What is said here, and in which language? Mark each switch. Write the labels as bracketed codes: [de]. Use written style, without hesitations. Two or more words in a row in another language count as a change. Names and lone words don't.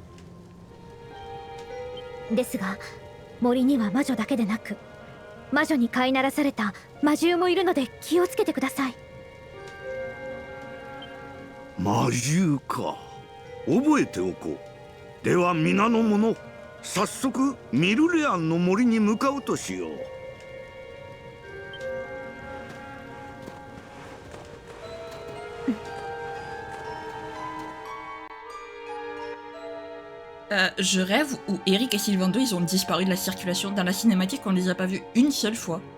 [ja] ですが森には魔女だけでなく、魔女に飼いならされた魔獣もいるので気をつけてください。魔獣か、覚えておこう。では皆の者、早速ミルレアンの森に向かうとしよう。 [fr] Je rêve où Eric et Sylvando ils ont disparu de la circulation. Dans la cinématique, on les a pas vus une seule fois.